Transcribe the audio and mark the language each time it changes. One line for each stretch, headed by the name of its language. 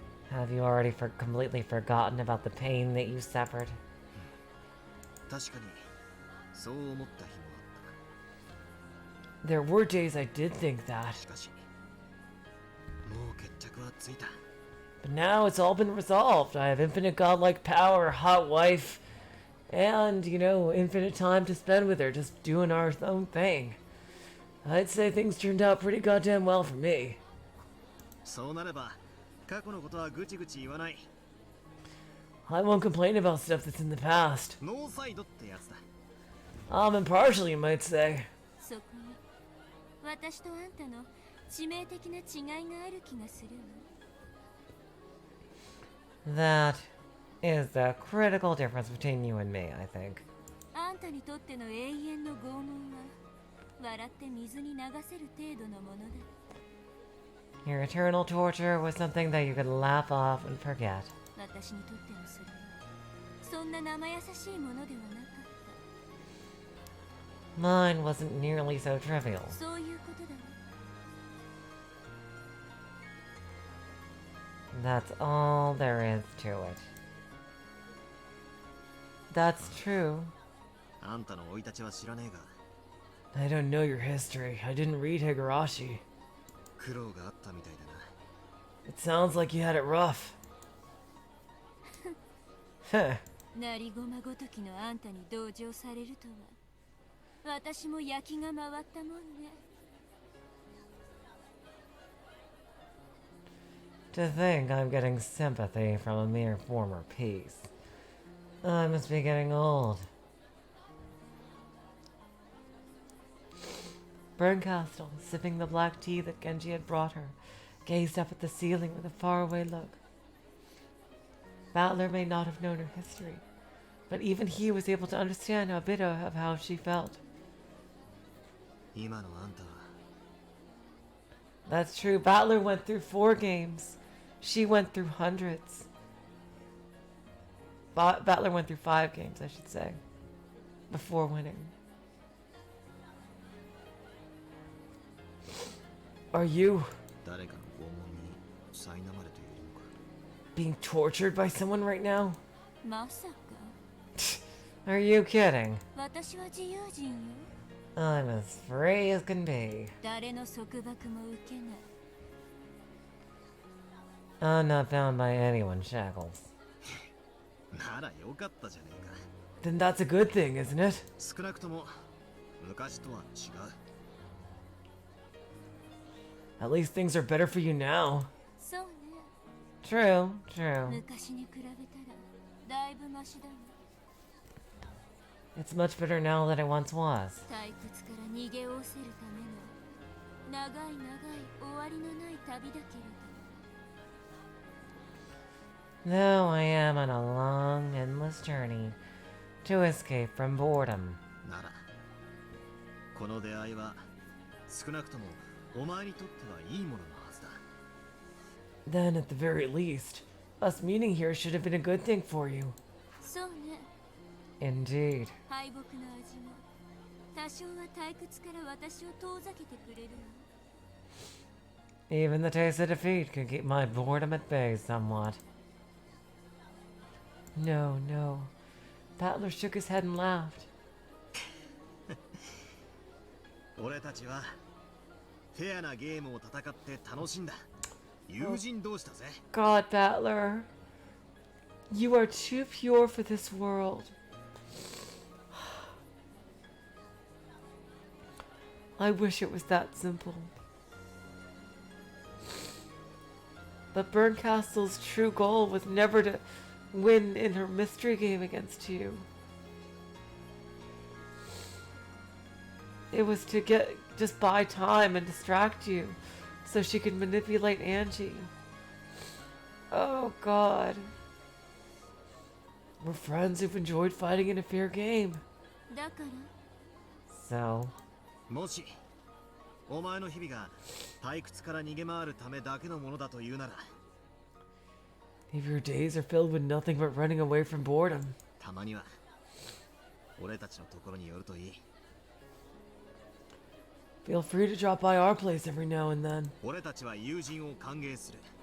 English: Have you already completely forgotten about the pain that you suffered?
Japanese: 確かにそう思った日もあった。
English: There were days I did think that.
Japanese: しかしもう決着はついた。
English: But now it's all been resolved. I have infinite godlike power, hot wife, and, you know, infinite time to spend with her, just doing our own thing. I'd say things turned out pretty goddamn well for me.
Japanese: そうなれば過去のことはぐちぐち言わない。
English: I won't complain about stuff that's in the past.
Japanese: ノーサイドってやつだ。
English: Impartial, you might say.
Japanese: そこに私とあんたの致命的な違いがある気がするわ。
English: That is the critical difference between you and me, I think.
Japanese: あんたにとっての永遠の拷問は笑って水に流せる程度のものだ。
English: Your eternal torture was something that you could laugh off and forget.
Japanese: 私にとってのそれはそんな生優しいものではなかっ
English: Mine wasn't nearly so trivial.
Japanese: た。そういうことだわ。
English: That's all there is to it. That's true.
Japanese: あんたの生い立ちは知らねえが
English: I don't know your history. I didn't read Higurashi.
Japanese: 苦労があったみたいだな。
English: It sounds like you had it rough. Heh.
Japanese: なりごまごときのあんたに同情されるとは私も焼きが回ったもんね。
English: To think I'm getting sympathy from a mere former piece. I must be getting old. Bernkastel, sipping the black tea that Genji had brought her, gazed up at the ceiling with a faraway look. Battler may not have known her history, but even he was able to understand a bit of how she felt.
Japanese: 今のあんたは
English: That's true. Battler went through 4 games. She went through hundreds. Battler went through 5 games, I should say, before winning. Are you
Japanese: 誰かの拷問に苛まれているのか。
English: being tortured by someone right now?
Japanese: まさか
English: Are you kidding?
Japanese: 私は自由人よ。
English: I'm as free as can be.
Japanese: 誰の束縛も受けない。
English: I'm not bound by anyone's shackles.
Japanese: ならよかったじゃねえか。
English: Then that's a good thing, isn't it?
Japanese: 少なくとも昔とは違う。
English: At least things are better for you now.
Japanese: そうね。
English: True, true.
Japanese: 昔に比べたらだいぶマシだわ。
English: It's much better now than it once was.
Japanese: 退屈から逃げおせるための長い長い終わりのない旅だけれど。
English: Though I am on a long, endless journey to escape from boredom.
Japanese: ならこの出会いは少なくともお前にとってはいいもののはずだ。
English: Then, at the very least, us meeting here should have been a good thing for you.
Japanese: そうね。
English: Indeed.
Japanese: 敗北の味も多少は退屈から私を遠ざけてくれるわ。
English: Even the taste of defeat could keep my boredom at bay somewhat. No, no. Battler shook his head and laughed.
Japanese: 俺たちはフェアなゲームを戦って楽しんだ。友人同士だぜ。
English: God, Battler. You are too pure for this world. I wish it was that simple. But Bernkastel's true goal was never to win in her mystery game against you. It was to just buy time and distract you so she could manipulate Angie. Oh God. We're friends who've enjoyed fighting in a fair game. So,
Japanese: もしお前の日々が退屈から逃げ回るためだけのものだというなら、
English: if your days are filled with nothing but running away from boredom,
Japanese: たまには俺たちのところに寄るといい。
English: feel free to drop by our place every now and then.
Japanese: 俺たちは友人を歓迎する。